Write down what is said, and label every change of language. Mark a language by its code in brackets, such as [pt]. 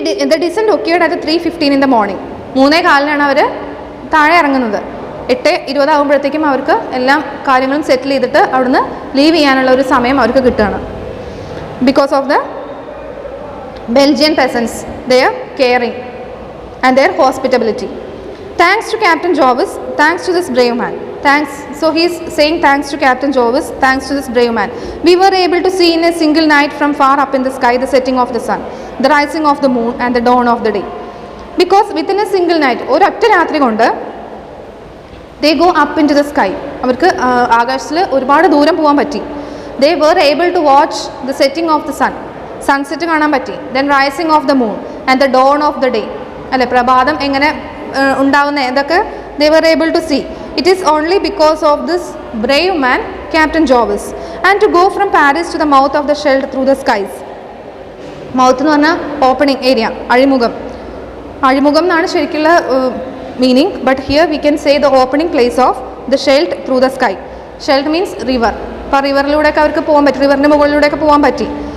[en] The descent occurred at 3:15 in the morning. [ml] 3:15 അവർ താഴെ ഇറങ്ങുന്നത്. 8:20 ആകുമ്പോഴത്തേക്കും അവർക്ക് എല്ലാ കാര്യങ്ങളും സെറ്റിൽ ചെയ്തിട്ട് അവിടുന്ന് ലീവ് ചെയ്യാനുള്ള ഒരു സമയം അവർക്ക് കിട്ടുകയാണ്. [en] Because of the Belgian peasants, their caring and their hospitality. Thanks to Captain Jarvis, thanks to this brave man. Thanks. So he is saying thanks to Captain Jarvis, thanks to this brave man. We were able to see in a single night from far up in the sky the setting of the sun, the rising of the moon and the dawn of the day. Because within a single night, [ml] ഒരൊറ്റ രാത്രി കൊണ്ട് [en] they go up into the sky. [ml] അവർക്ക് ആകാശത്തിൽ ഒരുപാട് ദൂരം പോകാൻ പറ്റി. [en] They were able to watch the setting of the sun. [ml] Sunset കാണാൻ പറ്റി. [en] then rising of the moon and the dawn of the day, [ml] അല്ലെ, പ്രഭാതം എങ്ങനെ ഉണ്ടാവുന്ന ഇതൊക്കെ [en] they were able to see. It is only because of this brave man, Captain Jarvis. And to go from Paris to the mouth of the Scheldt through the skies. [ml] Mouth എന്ന് പറഞ്ഞാൽ opening area, അഴിമുഖം. അഴിമുഖം എന്നാണ് ശരിക്കുള്ള meaning, [en] But here we can say the opening place of the Scheldt through the sky. Scheldt means river. [ml] അപ്പോൾ റിവറിലൂടെയൊക്കെ അവർക്ക് പോകാൻ പറ്റി, റിവറിൻ്റെ മുകളിലൂടെയൊക്കെ പോകാൻ പറ്റി.